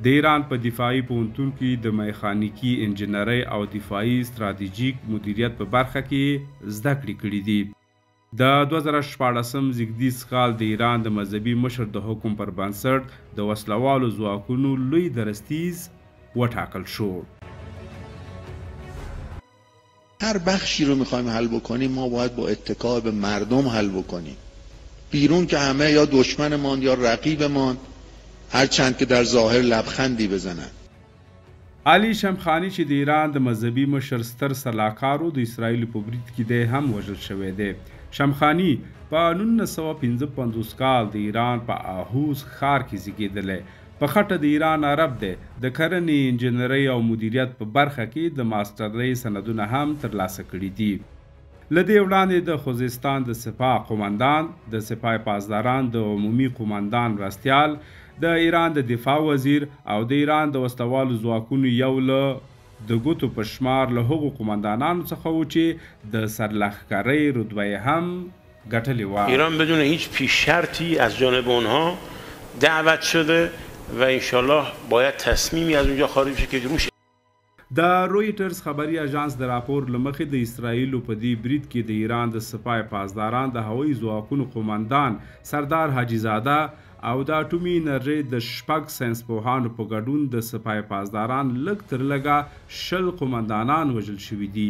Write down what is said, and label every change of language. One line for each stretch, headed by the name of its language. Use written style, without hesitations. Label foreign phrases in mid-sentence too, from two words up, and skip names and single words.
Pashto: د ایران په دفاعي پوهنتون کې د میخانیکي انجنیرۍ او دفاعي ستراتیژیک مدیریت په برخه کې زده کړې کړي دي. د 2014 زیږدیز کال د ایران د مذهبي مشر د حکم پر بنسټ د وسلوالو ځواکونو لوی درستیز وټاکل شو.
Persian: هر بخشی رو میخوایم حل بکنیم ما باید با اتکا به مردم حل بکنیم. بیرون که همه یا دشمنمان یا رقیبمان، هر چند که در ظاهر لبخندی بزنن.
Pashto: علي شمخاني چې د ایران د مذهبي مشر ستر سلاکارو د اسرائیلو په برید کې دی هم وژل شوی دی. شمخاني په 1955 کال د ایران په آهوز ښار کې زیږېدلی. په خټه د ایران عرب دی. د کرنې انجنیرۍ او مدیریت په برخه کې د ماسټرۍ سندونه هم ترلاسه کړي دي. له دې وړاندې د خوزستان د سپاه قومندان، د سپاه پاسداران د عمومي قومندان مرستیال، د ایران د دفاع وزیر او د ایران د وسلوالو ځواکونو یو له د ګوتو په شمار له هغو قومندانانو څخه و چې د سرلښکرۍ رتبه هم ګټلې وه.
Persian: ایران بدون هیچ پیش شرطی از جانب اونها دعوت شده و انشالله باید تصمیمی از اونجا خارج بشه که روش.
Pashto: د رویټرز خبري اژانس د راپور له مخې د اسرائیلو په دې برید کې د ایران د سپاه پاسداران د هوایي ځواکونو قومندان سردار حاجي زاده او د اټومي انرژۍ د 6 ساینسپوهانو په ګډون د سپاه پاسداران لږ تر لږه 10 قومندانان وژل شوي دي.